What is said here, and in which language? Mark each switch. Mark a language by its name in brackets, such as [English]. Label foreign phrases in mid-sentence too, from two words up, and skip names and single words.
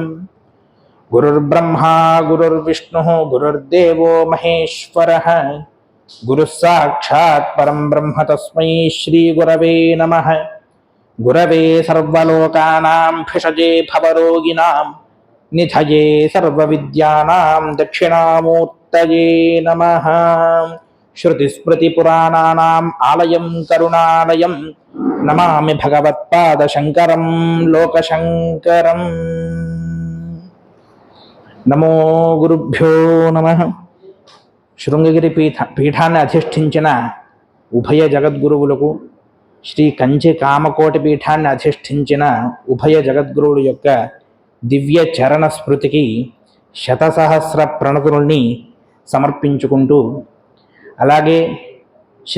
[Sanskrit] गुरुर्ब्रह्मा गुरुर्विष्णुः गुरुर्देवो महेश्वरः गुरुः साक्षात् परं ब्रह्म तस्मै श्री गुरवे नमः. गुरवे सर्वलोकानां भिषजे भवरोगिणां निधये सर्वविद्यानां दक्षिणामूर्तये नमः. श्रुतिस्मृतिपुराणानाम् आलयं करुणालयं नमामि भगवत्पादशङ्करं लोकशङ्करम्। नमो गुरुभ्यो नमः. [Telugu] శృంగగిరి పీఠాన్ని అధిష్ఠించిన ఉభయ జగద్గురువులకు, శ్రీ కంచి కామకోటి పీఠాన్ని అధిష్ఠించిన ఉభయ జగద్గురువుల యొక్క దివ్య చరణ స్మృతికి శతసహస్ర ప్రణతుల్ని సమర్పించుకుంటూ, అలాగే శ్రీ